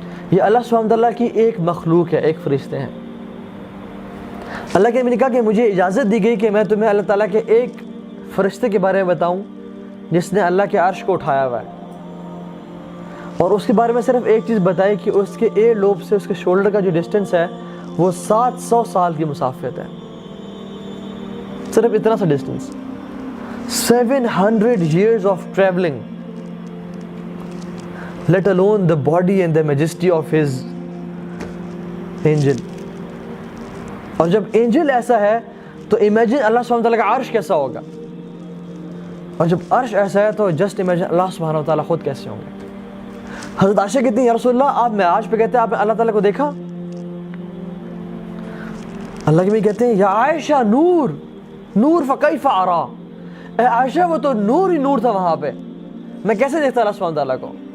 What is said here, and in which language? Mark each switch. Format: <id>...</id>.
<ur>یہ اللہ سبحانہ وتعالیٰ کی ایک مخلوق ہے, ایک فرشتے ہیں. اللہ کے نبی نے کہا کہ مجھے اجازت دی گئی کہ میں تمہیں اللہ تعالیٰ کے ایک فرشتے کے بارے میں بتاؤں جس نے اللہ کے عرش کو اٹھایا ہوا ہے. اور اس کے بارے میں صرف ایک چیز بتائی کہ اس کے ایئر لوب سے اس کے شولڈر کا جو ڈسٹنس ہے وہ 700 سال کی مسافت ہے. صرف اتنا سا distance.</ur> <en>700 years of traveling, let alone the body and the majesty of his angel.</en> <ur>اور جب اینجل ایسا ہے تو امیجن اللہ سبحانہ وتعالیٰ کا عرش کیسا ہوگا, اور جب عرش ایسا ہے تو جسٹ امیجن اللہ سبحانہ وتعالیٰ خود کیسے ہوں گے. حضرت عائشہ کہتی ہیں یا رسول اللہ آپ معراج پہ کہتے ہیں آپ نے اللہ تعالیٰ کو دیکھا؟ اللہ کے بھی کہتے ہیں</ur> <ar>یا عائشہ نور نور فکیف ارا,</ar> <ur>اے عائشہ وہ تو نور ہی نور تھا وہاں پہ, میں کیسے دیکھتا اللہ سبحانہ تعالیٰ کو.</ur>